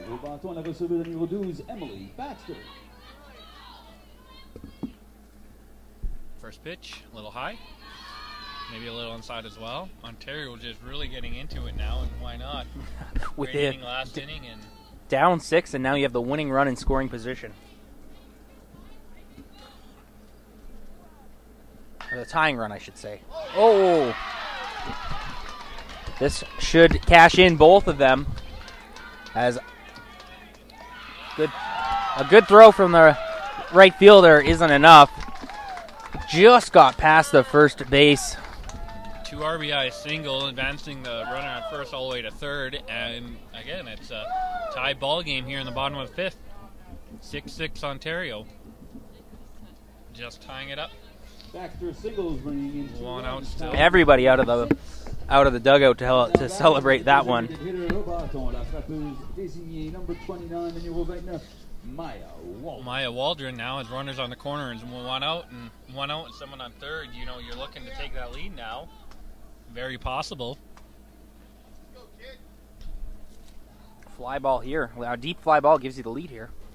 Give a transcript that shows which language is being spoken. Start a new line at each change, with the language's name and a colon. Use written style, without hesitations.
French: Au bâton, la receveur de numéro 12, Emily Baxter.
English: First pitch, a little high. Maybe a little inside as well. Ontario just really getting into it now, and why not? With Great it inning last inning, and down 6, and now you have the winning run in scoring position. Or the tying run, I should say. Oh! This should cash in both of them. As a good throw from the right fielder isn't enough. Just got past the first base. 2 RBI single, advancing the runner at first all the way to third, and again, it's a tie ball game here in the bottom of the fifth. 6-6 Ontario. Just tying it up. Baxter singles bringing in 2 1 out runs. still. Everybody out of the dugout to celebrate that one.
French: Hitter au bâton, la frappeuse désignée,
English: number 29,
French: numéro 29, Maya Waldron.
English: Maya Waldron now has runners on the corner and 1 out and someone on third. You know, you're looking to take that lead now. Very possible. Fly ball here. A deep fly ball gives you the lead here.